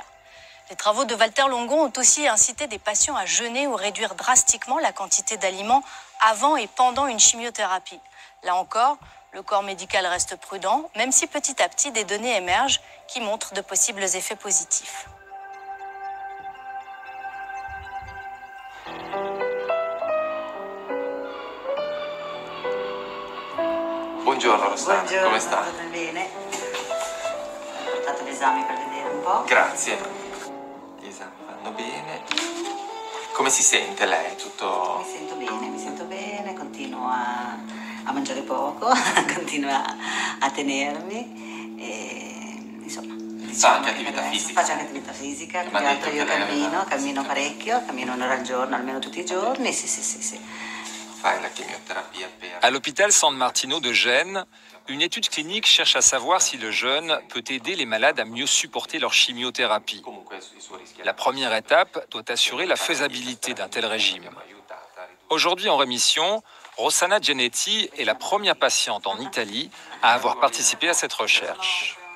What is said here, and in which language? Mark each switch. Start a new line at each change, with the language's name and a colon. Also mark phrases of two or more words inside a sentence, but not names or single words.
French: Les travaux de Walter Longon ont aussi incité des patients à jeûner ou réduire drastiquement la quantité d'aliments avant et pendant une chimiothérapie. Là encore, le corps médical reste prudent, même si petit à petit des données émergent qui montrent de possibles effets positifs.
Italian: Buongiorno Rossana, come sta? Bene. Ho fatto gli esami per vedere un po'. Grazie. Gli esami vanno bene. Come si sente lei? Tutto... Mi sento bene, continuo a mangiare poco, continuo a tenermi e insomma. Fa anche attività fisica? Faccio anche attività fisica, più che altro io cammino parecchio, cammino un'ora al giorno, almeno tutti i giorni, sì.
French: À l'hôpital San Martino de Gênes, une étude clinique cherche à savoir si le jeûne peut aider les malades à mieux supporter leur chimiothérapie. La première étape doit assurer la faisabilité d'un tel régime. Aujourd'hui en rémission, Rossana Genetti est la première patiente en Italie à avoir participé à cette recherche.